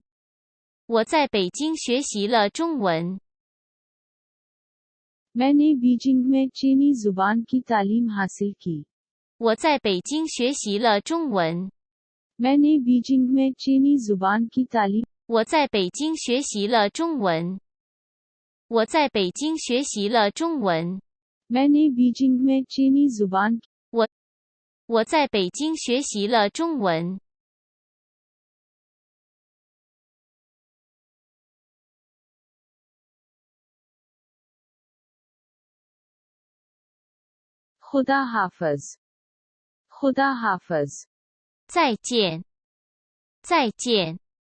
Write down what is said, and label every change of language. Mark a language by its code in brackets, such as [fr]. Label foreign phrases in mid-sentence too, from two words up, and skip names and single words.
[zh] 我在北京学习了中文。 [hi] मैंने बीजिंग में चीनी जुबान की तालीम हासिल की। [zh] 我在北京学习了中文。 [hi] मैंने बीजिंग में चीनी जुबान की तालीम [zh] 我在北京学习了中文。我在北京学习了中文。 [hi] मैंने बीजिंग में चीनी जुबान [zh] 我在北京学习了中文。 [hi] खुदा हाफिज खुदा हाफिज [zh] 再见，再见。